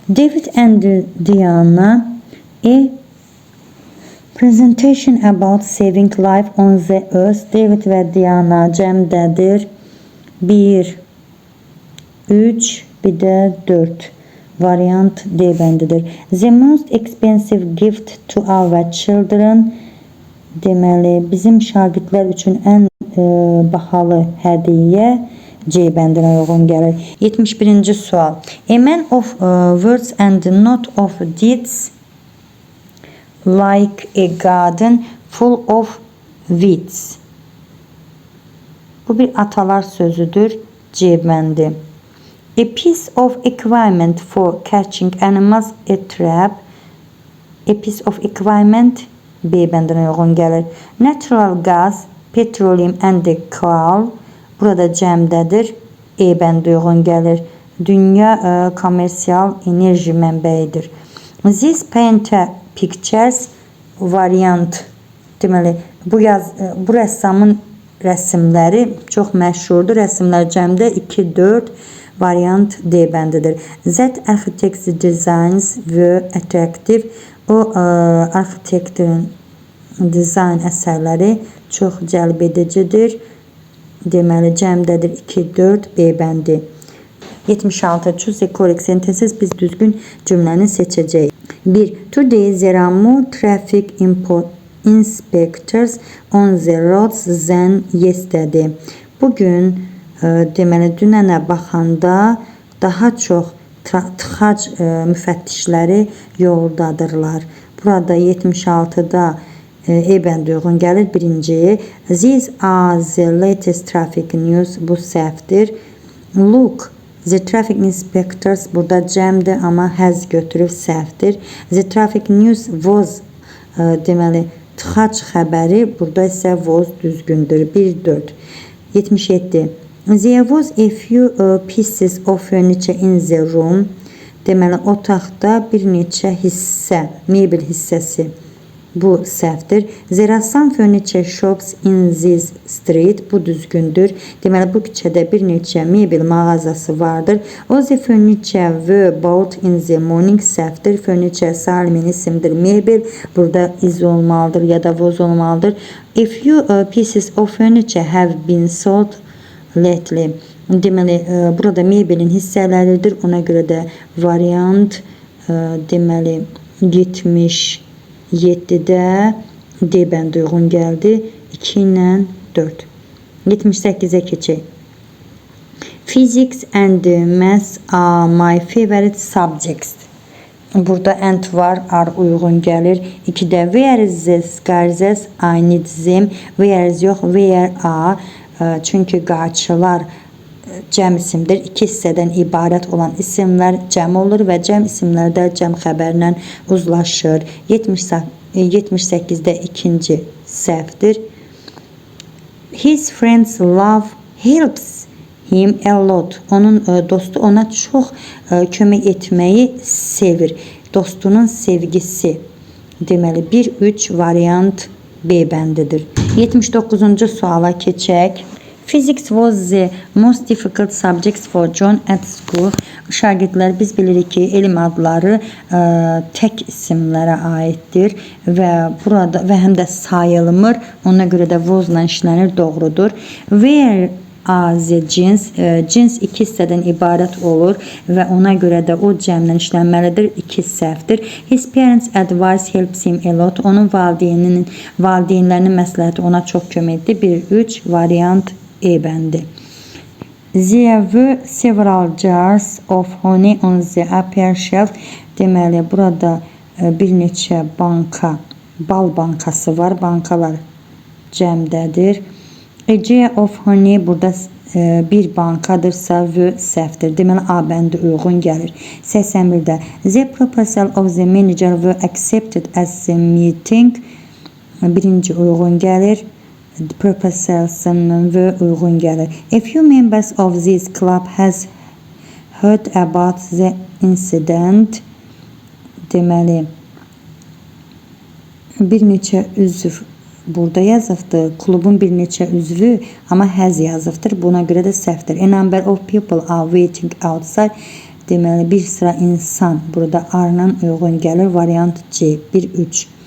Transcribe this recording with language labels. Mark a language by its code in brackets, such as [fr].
[en] David and Diana a presentation about saving life on the earth. [az] David və Diana cəmdədir. 1 3, bir də 4 variant D bəndidir. [en] The most expensive gift to our children. [az] Deməli, bizim şagirdlər üçün ən bahalı hədiyyə C bəndinə uyğun gəlir. 71-ci sual. [en] A man of words and not of deeds, like a garden full of weeds. [az] Bu bir atalar sözüdür. C bəndi. [en] A piece of equipment for catching animals, a trap. A piece of equipment [az] B bəndinə uyğun gəlir. [en] Natural gas, petroleum and coal. [az] Burada cəmdədir. E bəndi uyğun gəlir. Dünya komersial enerji mənbəyidir. [en] This painter pictures variant. [az] Deməli, bu rəssamın rəsmləri çox məşhurdur. Rəsmlər cəmdə 2, 4 variant D bəndidir. [en] That architect's designs were attractive. [az] O arxitektorun dizayn əsərləri çox cəlb edicidir. Deməli, cəmdədir 2, 4 B bəndi. 76. [en] Choose the correct sentences. [az] Biz düzgün cümləni seçəcəyik. 1. [en] Today there are more traffic inspectors on the roads than yesterday. [az] Bugün deməli dünənə baxanda daha çox tıxac müfəttişləri yoldadırlar. Burada 76-da E bəndi uyğun gəlir. [en] Birinci, these are the latest traffic news. [az] Bu səhvdir. [en] Look, the traffic inspectors [az] burada cəmdir, amma has götürüb səhvdir. [en] The traffic news was [az] deməli tıxac xəbəri, burada isə was düzgündür. 1-4. 77. [en] There was a few pieces of furniture in the room. [az] Deməli otaqda bir neçə hissə, mebel hissəsi. Bu səhvdir. [en] There are some furniture shops in this street. [az] Bu düzgündür. Deməli bu küçədə bir neçə mebel mağazası vardır. [en] All the furniture were bought in the morning. [az] Səhvdir. Furniture salimin isimdir. Mebel burada is olmalıdır ya da was olmalıdır. [en] A few pieces of furniture have been sold lately. [az] Deməli burada mebelin hissələridir. Ona görə də variant deməli 77-də D bəndi uyğun gəldi. 2 ilə 4. 78-ə keçək. [en] Physics and maths are my favorite subjects. [az] Burada and var, are uyğun gəlir. [en] 2-də where is the scarces? I need them. Where is [az] yox, [en] where are. [az] Çünki qayçılar cəm isimdir. 2 hissədən ibarət olan isimlər cəm olur və cəm isimlərdə cəm xəbərlə uzlaşır. 78-də ikinci səhvdir. [en] His friends love helps him a lot. [az] Onun dostu ona çox kömək etməyi sevir. Dostunun sevgisi. Deməli 1-3 variant B bəndidir. 79-cu suala keçək. [en] Physics was the most difficult subjects for John at school. [az] Şagirdlər biz bilirik ki, elm adları tək isimlərə aiddir və burada və həm də sayılmır. Ona görə də was-la işlənir, doğrudur. [en] Where are the jeans? [az] Jeans 2 hissədən ibarət olur və ona görə də o cəmlə işlənməlidir. 2 səhvdir. [en] His parents advice helps him a lot. [az] Onun valideynlərinin məsləhəti ona çox kömək etdi. 1-3 variant E bəndi. [en] There were several jars of honey on the upper shelf. [az] Deməli, burada bir neçə banka, bal bankası var. Bankalar cəmdədir. A jar of honey burada bir bankadırsa v səhvdir. Deməli, A bəndi uyğun gəlir. [en] 81-də the proposal of the manager were accepted as the meeting. [az] Birinci uyğun gəlir. Proposal-sının və uyğun gəlir. [en] A few members of this club has heard about the incident. [az] Deməli, bir neçə üzv burada yazıbdır. Klubun bir neçə üzvü, amma has yazıbdır. Buna görə də səhvdir. [en] A number of people are waiting outside. [az] Deməli, bir sıra insan burada R-la uyğun gəlir. Variant C. 1-3.